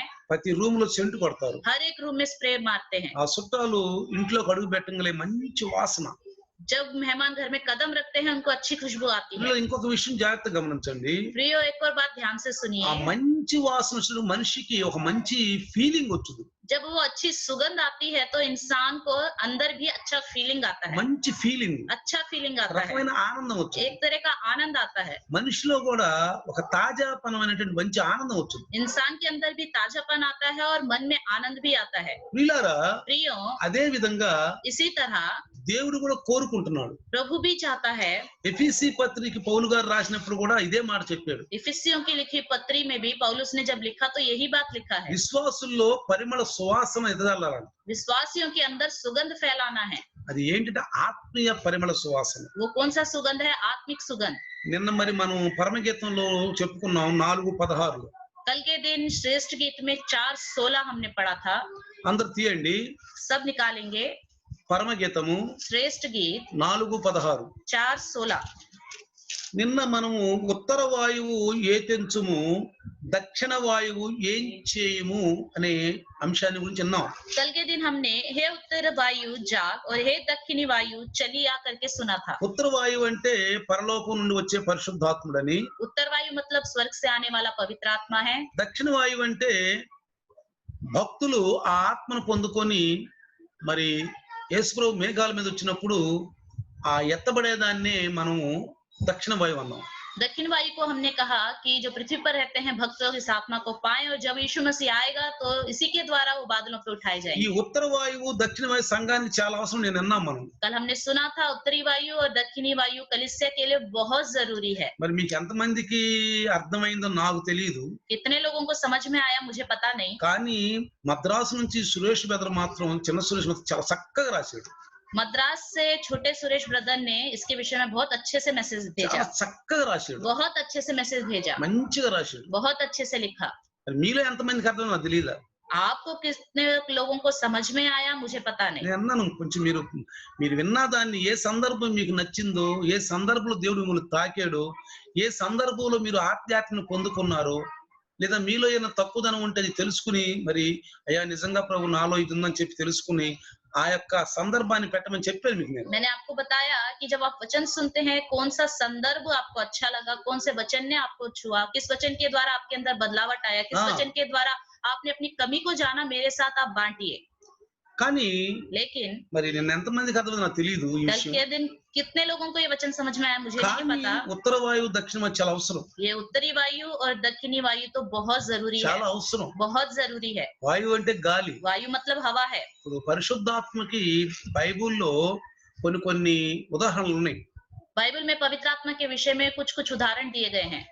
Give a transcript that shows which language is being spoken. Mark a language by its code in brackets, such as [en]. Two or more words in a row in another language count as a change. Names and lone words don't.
[te] ప్రతి రూమ్ లో సెంటు కొడతారు. [hi] हर एक रूम में स्प्रे मारते हैं। [te] ఆ చుట్టాలు ఇంట్లోకి అడుగు పెట్టంగానే మంచి వాసన. [hi] जब मेहमान घर में कदम रखते हैं उनको अच्छी खुशबू आती है। [te] ఇందులో ఇంకొక విషయం జాగ్రత్తగా గమనించండి. [hi] प्रियो, एक और बात ध्यान से [te] ఆ [hi] सुनिए। [te] మంచి వాసన వచ్చిన మనిషికి ఒక మంచి ఫీలింగ్ వచ్చింది. [hi] जब वो अच्छी सुगंध आती है तो इंसान को अंदर भी अच्छा फीलिंग आता है, [te] మంచి ఫీలింగ్, [hi] अच्छा फीलिंग आता है, [te] రకమైన ఆనందం వచ్చింది. [hi] एक तरह का आनंद आता है। [te] మనిషిలో కూడా ఒక తాజాపనమైనటువంటి మంచి ఆనందం వచ్చింది. [hi] इंसान के अंदर भी ताजापन आता है और मन में आनंद भी आता है। [te] వీళ్ళారా [hi] प्रियो, [te] అదే విధంగా [hi] इसी तरह [te] దేవుడు కూడా కోరుకుంటున్నాడు. [hi] प्रभु भी चाहता है। [te] ఎఫీసీ పత్రిక పౌలు గారు రాసినప్పుడు కూడా ఇదే మాట చెప్పాడు. [hi] इफिसियों की लिखी पत्री में भी पौलुस ने जब लिखा तो यही बात लिखा है, [te] విశ్వాసుల్లో పరిమళ సువాసన ఎదగాలని. [hi] विश्वासियों के अंदर सुगंध फैलाना है। [te] అది ఏంటంటే ఆత్మీయ పరిమళ సువాసన. [hi] वो कौन सा सुगंध है? आत्मिक सुगंध। [te] నిన్న మరి మనం పరమగీతంలో చెప్పుకున్నాం 4:16. [hi] कल के दिन श्रेष्ठ गीत में 4:16 हमने पढ़ा था। [te] అందరు తీయండి. [hi] सब निकालेंगे। [te] పరమగీతము [hi] श्रेष्ठ गीत [te] 4:16. [hi] 4:16। [te] నిన్న మనము ఉత్తర వాయువు ఏ తెంచుము, దక్షిణ వాయువు ఏం చేయము అనే అంశాన్ని గురించి విన్నాం. [hi] कल के दिन हमने हे उत्तर वायु जाग और हे दक्षिणी वायु चली आ करके सुना था। [te] ఉత్తర వాయువు అంటే పరలోకం నుండి వచ్చే పరిశుద్ధాత్ముడని, [hi] उत्तर वायु मतलब स्वर्ग से आने वाला पवित्र आत्मा है। [te] దక్షిణ వాయువు అంటే భక్తులు ఆ ఆత్మను పొందుకొని మరి యేసుప్రభు మేఘాల మీద వచ్చినప్పుడు ఆ ఎత్తబడేదాన్నే మనము దక్షిణ వాయువు అన్నాం. [hi] दक्षिण वायु को हमने कहा कि जो पृथ्वी पर रहते हैं भक्तों इस आत्मा को पाए और जब यीशु मसीह आएगा तो इसी के द्वारा वो बादलों पे उठाए [te] ఈ [hi] जाएंगे। [te] ఉత్తర వాయువు దక్షిణ వాయు సంఘానికి చాలా అవసరం నేను విన్నాం మనం. [hi] कल हमने सुना था उत्तरी वायु और दक्षिणी वायु कलीसिया के लिए बहुत जरूरी है। [te] మరి మీకు ఎంతమందికి అర్థమైందో నాకు తెలియదు, [hi] कितने लोगों को समझ में आया मुझे पता नहीं, [te] కానీ మద్రాసు నుంచి సురేష్ బెదర్ మాత్రం, చిన్న సురేష్ మాత్రం చాలా చక్కగా రాశాడు. [hi] मद्रास से छोटे सुरेश ब्रदर ने इसके विषय में बहुत अच्छे से मैसेज [te] చాలా [hi] भेजा, [te] చక్కగా రాశాడు, [hi] बहुत अच्छे से मैसेज भेजा, [te] మంచిగా రాశాడు. [hi] बहुत अच्छे से लिखा। [te] మరి మీలో ఎంతమందికి అర్థం నాకు తెలియదు. [hi] आपको कितने लोगों को समझ में आया मुझे पता नहीं। [te] నేను అన్నాను కొంచెం మీరు విన్నా దాన్ని ఏ సందర్భం మీకు నచ్చిందో, ఏ సందర్భంలో దేవుడు మిమ్మల్ని తాకాడో, ఏ సందర్భంలో మీరు ఆధ్యాత్మిక పొందుకున్నారో, లేదా మీలో ఏమైనా తక్కువదనం ఉంటే అది తెలుసుకుని మరి అయ్యా నిజంగా ప్రభు నాలో ఇది ఉందని చెప్పి తెలుసుకుని ఆ యొక్క సందర్భాన్ని పెట్టమని చెప్పాను మీకు నేను. [hi] मैंने आपको बताया कि जब आप वचन सुनते हैं, कौन सा संदर्भ आपको अच्छा लगा, कौन से वचन ने आपको छुआ, किस वचन के द्वारा आपके अंदर बदलावट आया, किस हाँ। वचन के द्वारा आपने अपनी कमी को जाना, मेरे साथ आप बांटिए। [te] కానీ [hi] लेकिन [te] మరి నిన్న ఎంతమందికి అర్థమైందో నాకు తెలియదు ఈ [hi] कल [te] విషయం. [hi] के दिन कितने लोगों को ये वचन समझ में आया, मुझे नहीं [te] కానీ [hi] पता। [te] ఉత్తర వాయువు దక్షిణ మధ్య చాలా అవసరం, [hi] ये उत्तरी वायु और दक्षिणी वायु तो बहुत जरूरी है, [te] చాలా అవసరం. [hi] बहुत जरूरी है। [te] వాయువు అంటే గాలి. [hi] वायु मतलब हवा है। [te] ఇప్పుడు పరిశుద్ధాత్మకి బైబిల్లో కొన్ని కొన్ని ఉదాహరణలు ఉన్నాయి. [hi] बाइबल में पवित्र आत्मा के विषय में कुछ कुछ उदाहरण दिए गए हैं।